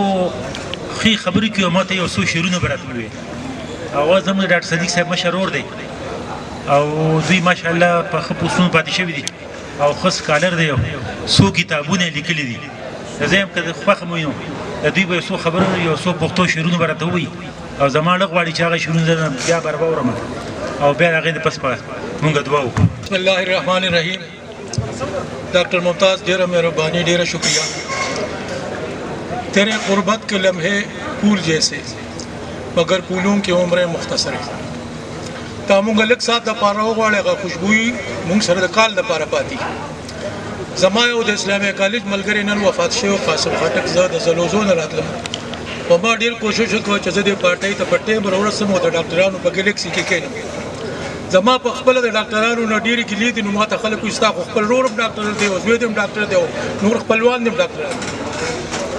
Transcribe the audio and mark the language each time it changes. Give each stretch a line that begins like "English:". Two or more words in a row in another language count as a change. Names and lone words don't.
Pashto: ښې خبرې کوي او ما ته یو څو شعرونه به راته ووایي هغه زموږ د ډاکټر صدیق صاحب مشر ورور دی او دوی ماشاءالله په ښه پوسټونو پاتې شوي دي او ښه سکالر دی او څو کتابونه یې لیکلي دي زه یم که خوښه مو وینم د دوی به یو څو خبرونه یو څو پښتو شعرونه به راته ووایي او زما نه غواړي چې هغه شعرونه زه بیا به راواورم او بیا د هغې نه پس به مونږ دعا وکړو بسم الله الرحمن الرحیم ڈاکٹر ممتاز ډیره مهرباني ډیره شکریہ
Urdu: تیرے قربت کے لمحے پھول جیسے مگر پھولوں کی عمریں مختصر ہے
Pashto: تا مونږ لږ ساعت دپاره وغواړې هغه خوشبویي مونږ سره د کال دپاره پاتې زما یو د اسلامي کالج ملګری نن وفات شوی قاسم خټک زه د زلوزو نه راتلم په ما ډېر کوشش وکړ چې زه دې پارټۍ ته په ټیم راورسم او د ډاکټرانو په ګلیکسي کې کښېنم زما په خپله د ډاکټرانو نه ډېرې ګیلې دي نو ما ته خلک وایي ستا خو خپل ورور هم ډاکټر دی او زوی دې هم ډاکټر دی او نور خپلوان دې هم ډاکټران دي